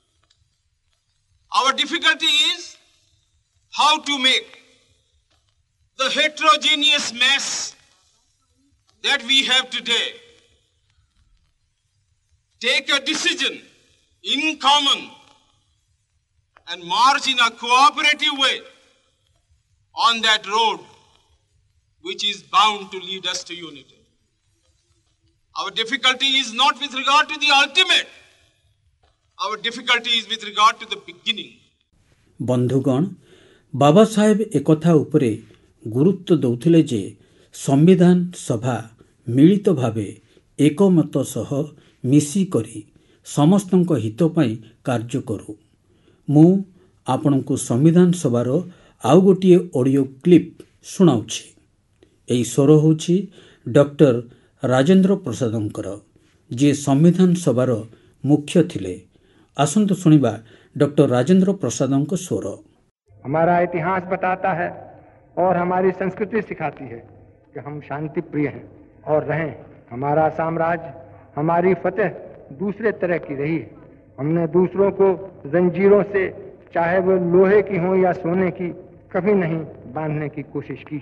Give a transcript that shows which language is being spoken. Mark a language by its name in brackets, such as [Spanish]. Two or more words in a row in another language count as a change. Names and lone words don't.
[English] Our difficulty is how to make the heterogeneous mess that we have today take a decision in common and march in a cooperative way on that road which is bound to lead us to unity. Our difficulty is not with regard to the ultimate. Our difficulty is with regard to the beginning. [Odia] ବନ୍ଧୁଗଣ, ବାବା ସାହେବ ଏକଥା ଉପରେ ଗୁରୁତ୍ୱ ଦଉଥିଲେ ଯେ ସମ୍ବିଧାନ ସଭା ମିଳିତ ଭାବେ ଏକମତ ସହ ମିଶି କରି ସମସ୍ତଙ୍କ ହିତ ପାଇଁ କାର୍ଯ୍ୟ କରୁ। ମୁଁ ଆପଣଙ୍କୁ ସମ୍ବିଧାନ ସଭାର ଆଉ ଗୋଟିଏ [English] audio clip [Odia] ଶୁଣାଉଛି। ଏଇ ସ୍ୱର ହେଉଛି ଡକ୍ଟର ରାଜେନ୍ଦ୍ର ପ୍ରସାଦଙ୍କର, ଯେ ସମ୍ବିଧାନ ସଭାର ମୁଖ୍ୟ ଥିଲେ। ଆସନ୍ତୁ ଶୁଣିବା ଡକ୍ଟର ରାଜେନ୍ଦ୍ର ପ୍ରସାଦଙ୍କ ସ୍ୱର। [Hindi] हमारा इतिहास बताता है और हमारी संस्कृति सिखाती है कि हम शांति प्रिय हैं और रहें। हमारा साम्राज्य, हमारी फतेह दूसरे तरह की रही है। हमने दूसरों को जंजीरों से, चाहे वो लोहे की हो या सोने की, कभी नहीं बांधने की कोशिश की।